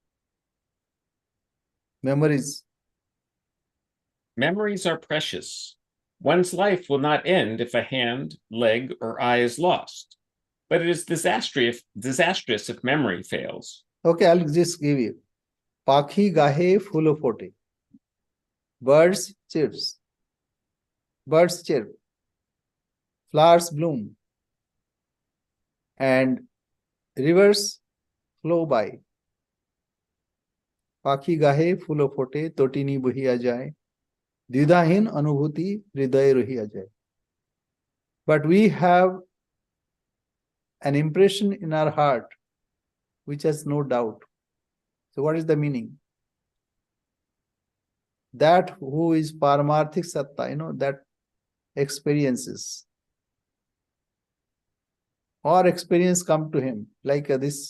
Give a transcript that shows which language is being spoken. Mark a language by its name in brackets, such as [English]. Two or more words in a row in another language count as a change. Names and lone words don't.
[English] Memories. Memories are precious. One's life will not end if a hand, leg, or eye is lost. But it is disastrous if memory fails. Okay, I'll just give you. [Bangla] পাখি গাহে ফুল ফোটে. [English] Birds chirps. Birds chirp. Flowers bloom. And rivers flow by. [Bangla] পাখি গাহে ফুল ফোটে, তটিনী বহিয়া যায়. দ্বিধাহীন অনুভূতি হৃদয় রহিয়া যায়. [English] But we have an impression in our heart which has no doubt. So what is the meaning? That who is [Bangla] পারমার্থিক সত্তা, [English] that experiences or experience come to him like this.